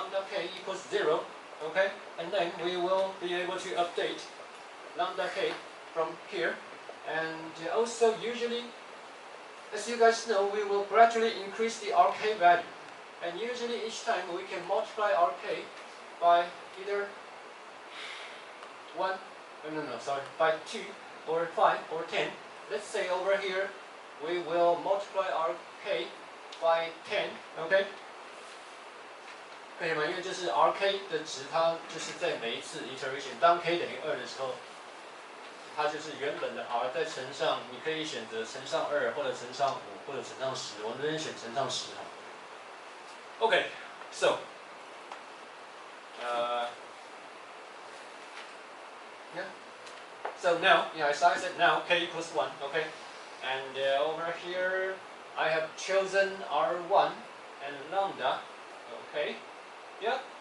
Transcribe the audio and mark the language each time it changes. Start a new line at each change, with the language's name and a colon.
English: k equals 0, okay, and then we will be able to update lambda k from here, and also usually, as you guys know, we will gradually increase the RK value, and usually each time we can multiply RK by either 1, by 2 or 5 or 10. Let's say over here we will multiply RK by 10, okay?
Chinese: 可以吗？因为就是 RK 的值，它就是在每一次 iteration 当 k 等于2的时候，它就是原本的 r 再乘上，你可以选择乘上2，或者乘上5，或者乘上10。我们这边选乘上10哈。
English: Okay, so so now, as I said, now k equals 1, okay, and over here I have chosen R1 and lambda, okay. Yeah.